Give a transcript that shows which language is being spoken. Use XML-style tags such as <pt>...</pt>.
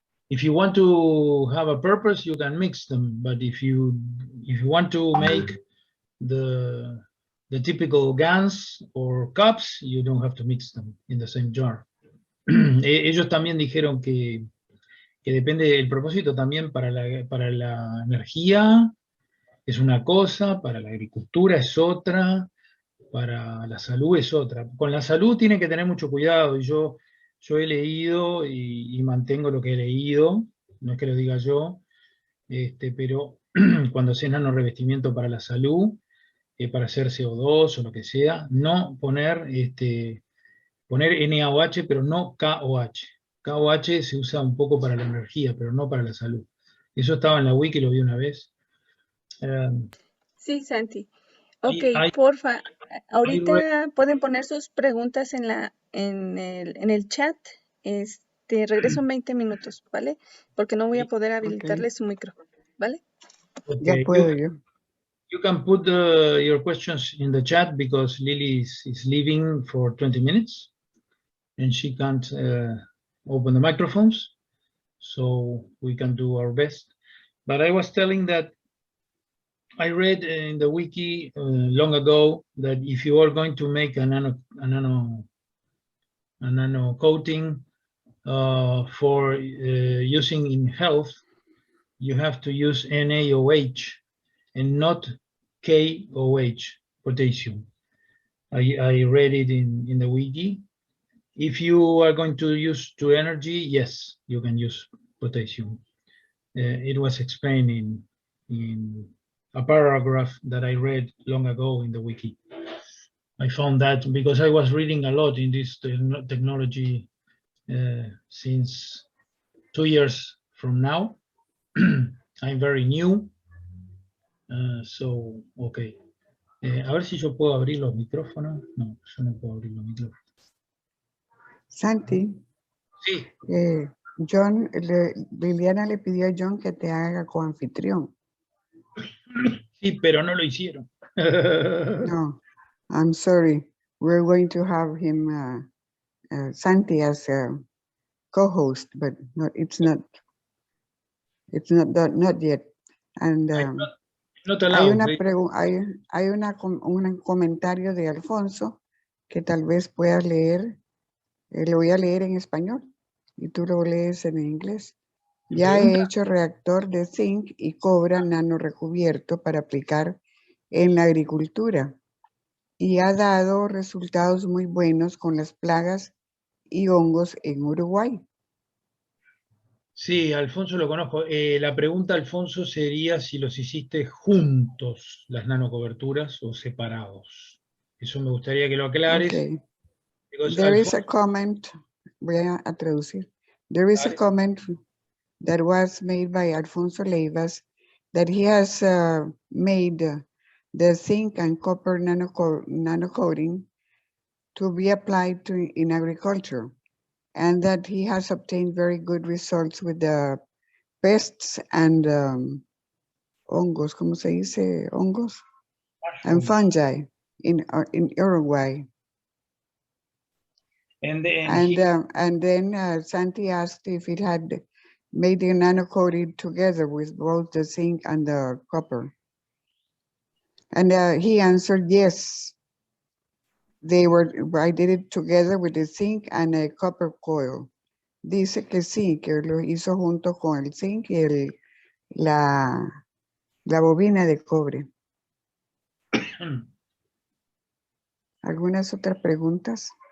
<en>If you want to have a purpose, you can mix them. But if you want to make the typical guns or cups, you don't have to mix them in the same jar.</en> <es>Ellos también dijeron que depende del propósito también para la energía, es una cosa, para la agricultura es otra, para la salud es otra. Con la salud tienen que tener mucho cuidado, y yo he leído y mantengo lo que he leído, no es que lo diga yo, pero cuando se nanorrevestimiento para la salud, para hacer CO2 o lo que sea, no poner, poner NaOH, pero no KOH. KOH se usa un poco para la energía, pero no para la salud. Eso estaba en la wiki, lo vi una vez. Sí, Santi. Ok, porfa, ahorita pueden poner sus preguntas en el chat. Regreso en 20 minutos, ¿vale? Porque no voy a poder habilitarle su micro, ¿vale? Ya puedo yo.</es> <en>You can put your questions in the chat because Lily is leaving for 20 minutes and she can't open the microphones, so we can do our best. But I was telling that I read in the wiki long ago that if you are going to make a nano coating for using in health, you have to use NaOH and not KOH, potassium. I read it in the wiki. If you are going to use to energy, yes, you can use potassium. It was explained in a paragraph that I read long ago in the wiki. I found that because I was reading a lot in this technology since 2 years from now. I'm very new. So, okay.</en> <es>A ver si yo puedo abrir los micrófonos. No, yo no puedo abrir los micrófonos. Santi. Sí. Liliana le pidió a John que te haga coanfitrión. Sí, pero no lo hicieron.</es> <en>No, I'm sorry. We're going to have him, Santi, as a co-host, but it's not yet.</en> <es>And hay un comentario de Alfonso que tal vez puedas leer. Lo voy a leer en español y tú lo lees en inglés. Ya he hecho reactor de zinc y cobre nano recubierto para aplicar en la agricultura y ha dado resultados muy buenos con las plagas y hongos en Uruguay. Sí, Alfonso lo conozco. La pregunta, Alfonso, sería si los hiciste juntos, las nanocoberturas, o separados. Eso me gustaría que lo aclares.</es> <en>Okay. Because There is a Alfonso, comment, voy a traducir. There is a</en> <es>dale.</es> <en>comment that was made by Alfonso Leivas that he has made the zinc and copper nano coating to be applied in agriculture, and that he has obtained very good results with the pests and hongos, ¿cómo se dice? Hongos and Mushrooms. fungi in Uruguay. And then And then Santi asked if it had made the nano coated together with both the zinc and the copper. And he answered yes. I did it together with the zinc and a copper coil.</en> <es>Dice que sí, que lo hizo junto con el zinc y la bobina de cobre. ¿Algunas otras preguntas?</es>